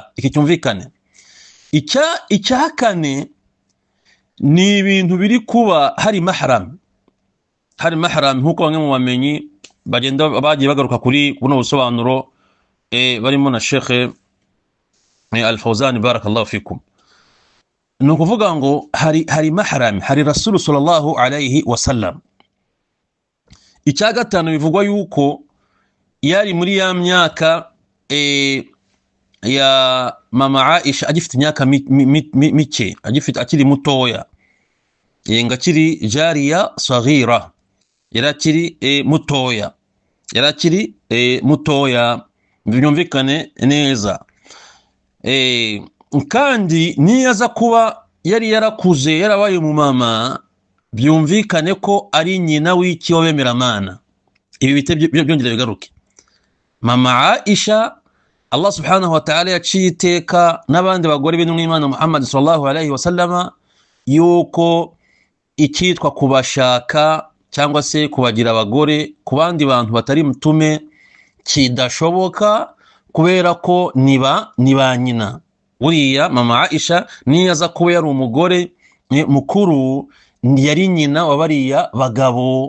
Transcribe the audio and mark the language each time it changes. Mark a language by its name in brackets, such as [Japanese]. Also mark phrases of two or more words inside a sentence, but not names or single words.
[Kinyarwanda] Iki cyumvikane. Icya kane ni ibintu biri kuba hari mahram, nk'uko bamwe mu bamenyi bagiye bagaruka kuri buno busobanuro barimo na Sheikh Al-Fawzan [Arabic] بارك الله فيكم. [Kinyarwanda] ni ukuvuga ngo hari maharami, hari rasulu [Arabic] صلى الله عليه وسلم. [Kinyarwanda] Icya gatanu bivugwa yuko yari muri ya myaka ya mama Aisha agifite imyaka mike, akiri mutoya, yenga akiri [Arabic] جارية صغيرة, [Kinyarwanda] yarakiri mutoya, byumvikane neza. Kandi niyaza kuba yari yarakuze, yarabaye umumama, byumvikane ko ari nyina w'iki w'abemeramana. Ibi bite byongera bigaruke. Mama Aisha [Arabic] الله سبحانه وتعالى [Kinyarwanda] yaciye iteka n'abandi bagore b'intumwa y'Imana Muhammad [Arabic] صلى الله عليه وسلم [Kinyarwanda] yuko ikitwa kubashaka cyangwa se kubagira abagore ku bandi bantu batari mutume kidashoboka, kubera ko niba nyina. Uriya mama Aisha niyaza kuba yari umugore mukuru, yari nyina wabariya bagabo.